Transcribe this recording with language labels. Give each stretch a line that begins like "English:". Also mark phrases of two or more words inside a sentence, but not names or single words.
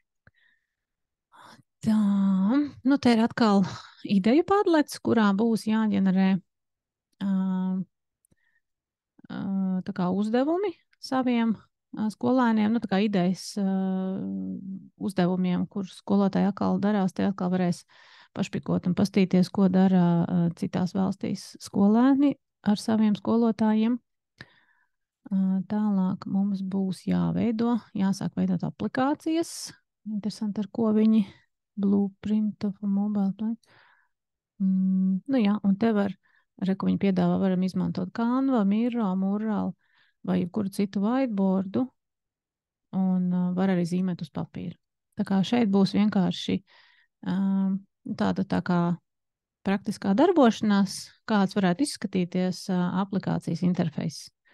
Latvian: Tā, te ir atkal ideju padlets, kurā būs jāģenerē tā kā uzdevumi saviem skolēniem, tā kā idejas uzdevumiem, kur skolotāji atkal darās, tie atkal varēs pašpikot un pastīties, ko dara citās valstīs skolēni ar saviem skolotājiem. Tālāk mums būs jāsāk veidot aplikācijas. Interesanti, ar ko viņi
English: blueprint of a mobile plan.
Latvian: Nu jā, un te ko viņi piedāvā, varam izmantot Canva, Miro, Mural vai jebkuru citu whiteboardu un var arī zīmēt uz papīra. Tā kā šeit būs vienkārši tāda tā kā praktiskā darbošanās, kāds varētu izskatīties aplikācijas interfejs.